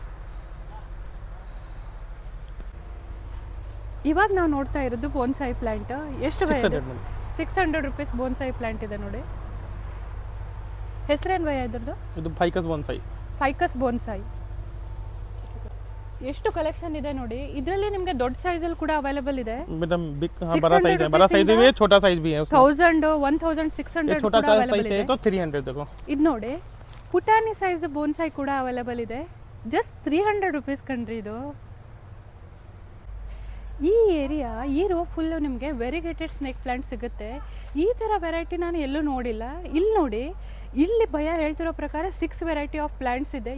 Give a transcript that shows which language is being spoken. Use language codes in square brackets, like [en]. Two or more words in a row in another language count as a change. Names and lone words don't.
[kn] ಇವಾಗ ನಾವು ನೋಡ್ತಾ ಇರೋದು [en] bonsai plant. [kn] ಎಷ್ಟು 600 [en] rupees bonsai plant [kn] ಇದೆ ನೋಡಿ. ಹೆಸರೇನು ಭಯ ಇದ್ರದ್ದು? ಇದು [en] ficus bonsai. ficus bonsai. [kn] ಎಷ್ಟು ಕಲೆಕ್ಷನ್ ಇದೆ ನೋಡಿ. ಇದರಲ್ಲಿ ನಿಮಗೆ ದೊಡ್ಡ ಸೈಜಲ್ಲಿ ಕೂಡ ಅವೈಲೇಬಲ್ ಇದೆ. [hi] ಮೇಡಮ್ बिग बड़ा साइज है, बड़ा साइज भी है, छोटा साइज भी है उसमें। 1000, 1600 छोटा साइज है तो 300 देखो। [kn] ಇದು ನೋಡಿ ಪುಟಾಣಿ [en] size bonsai [kn] ಕೂಡ ಅವೈಲೇಬಲ್ ಇದೆ. [en] just 300 rupees [kn] ಕಣ್ರಿ ಇದು. ಈ ಏರಿಯಾ ಈ ರೋ ಫುಲ್ಲು ನಿಮಗೆ [en] variegated snake plant [kn] ಸಿಗುತ್ತೆ. ಈ ಥರ ವೆರೈಟಿ ನಾನು ಎಲ್ಲೂ ನೋಡಿಲ್ಲ. ಇಲ್ಲಿ ನೋಡಿ, ಇಲ್ಲಿ ಭಯ ಹೇಳ್ತಿರೋ ಪ್ರಕಾರ 6 [en] variety of plants [kn] ಇದೆ.